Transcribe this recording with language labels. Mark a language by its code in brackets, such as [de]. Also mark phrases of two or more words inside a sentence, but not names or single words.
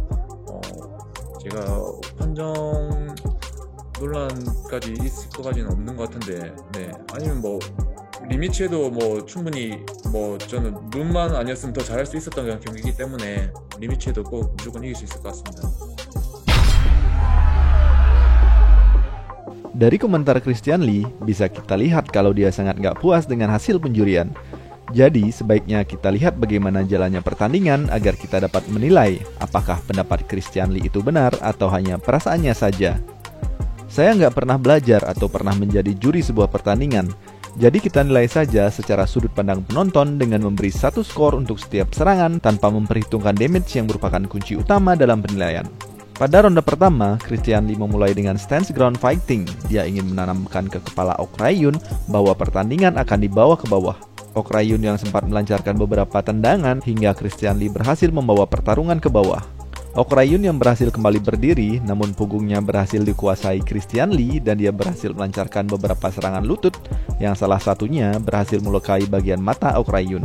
[ko] 제가 판정 논란까지 있을 것까지는 없는 것 같은데, 네, 아니면 뭐 리미치에도 뭐 충분히 뭐 저는 눈만 아니었으면 더 잘할 수 있었던 경기이기 때문에 리미치에도 꼭 무조건 이길 수 있을 것 같습니다. [id] Dari komentar Christian Lee, bisa kita lihat kalau dia sangat gak puas dengan hasil penjurian. Jadi, sebaiknya kita lihat bagaimana jalannya pertandingan agar kita dapat menilai apakah pendapat Christian Lee itu benar atau hanya perasaannya saja. Saya nggak pernah belajar atau pernah menjadi juri sebuah pertandingan, jadi kita nilai saja secara sudut pandang penonton dengan memberi satu skor untuk setiap serangan tanpa memperhitungkan damage yang merupakan kunci utama dalam penilaian. Pada ronde pertama, Christian Lee memulai dengan [en] stance ground fighting. [id] Dia ingin menanamkan ke kepala Ok Rayun bahwa pertandingan akan dibawa ke bawah. Ok Rayun yang sempat melancarkan beberapa tendangan hingga Christian Lee berhasil membawa pertarungan ke bawah. Ok Rayun yang berhasil kembali berdiri, namun punggungnya berhasil dikuasai Christian Lee dan dia berhasil melancarkan beberapa serangan lutut yang salah satunya berhasil melukai bagian mata Ok Rayun.